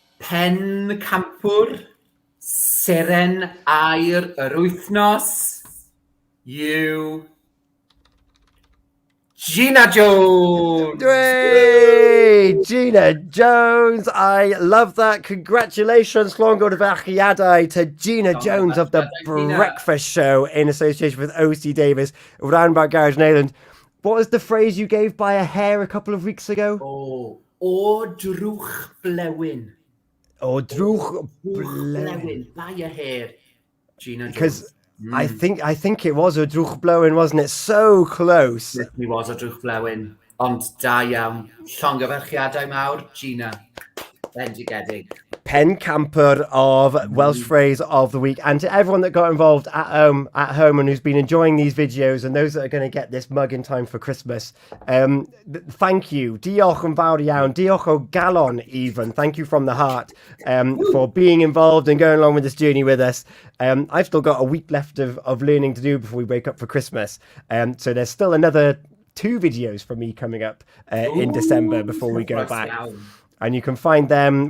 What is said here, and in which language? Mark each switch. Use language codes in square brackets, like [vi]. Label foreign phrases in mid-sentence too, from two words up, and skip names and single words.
[cy] Pen campwr, Seren Aur yr wythnos, yw Gina Jones. [en] Hooray! Gina Jones. I love that. Congratulations, [cy] Llongo de Fachiadau, [en] to Gina Jones of the Gina. Breakfast Show in association with OC Davies, Roundabout Garage Neyland. What was the phrase you gave by a hair a couple of weeks ago? [cy] O drwch blewyn. Oh, drwch Blewyn, [en] by a hair. Gina Jones. Because I think it was a [cy] drwch blowing, [en] wasn't it? So close. He was a [cy] drwch blewyn. Ond da iawn. Llongyfarchiadau mawr, Gina. Bendigedig. Pen camper [en] of Welsh phrase of the week, and to everyone that got involved at home and who's been enjoying these videos, and those that are going to get this mug in time for Christmas, thank you. [cy] Diolch yn fawr iawn. Diolch o galon even. [en] Thank you from the heart for being involved and going along with this journey with us. I've still got a week left of learning to do before we break up for Christmas, so there's still another 2 videos from me coming up in December before we go back. And you can find them.